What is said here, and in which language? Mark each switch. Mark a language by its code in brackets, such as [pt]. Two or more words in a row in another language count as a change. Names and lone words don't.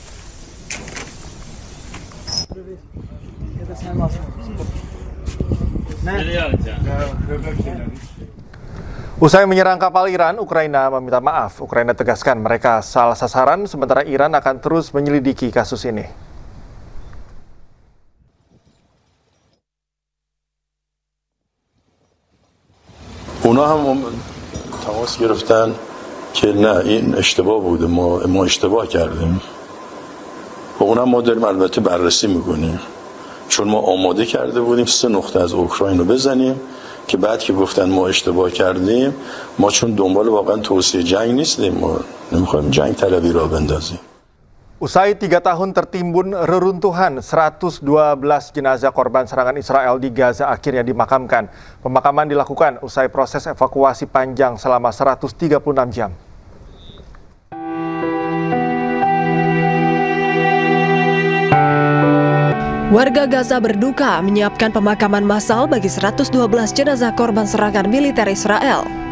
[id] Usai menyerang kapal Iran, Ukraina meminta maaf. Ukraina tegaskan mereka salah sasaran, sementara Iran akan terus menyelidiki kasus ini. [fa] اونا هم تماس گرفتن که نه این اشتباه بوده، ما اشتباه کردیم و اونم ما داریم البته بررسی میکنیم، چون ما آماده کرده بودیم 3 نقطه از اوکراین رو بزنیم که بعد که گفتن ما اشتباه کردیم، ما چون دنبال واقعا توسعه جنگ نیستیم، ما نمیخوایم جنگ طلبی را بندازیم. [id] Usai 3 tahun tertimbun reruntuhan, 112 jenazah korban serangan Israel di Gaza akhirnya dimakamkan. Pemakaman dilakukan usai proses evakuasi panjang selama 136 jam. Warga Gaza berduka menyiapkan pemakaman massal bagi 112 jenazah korban serangan militer Israel.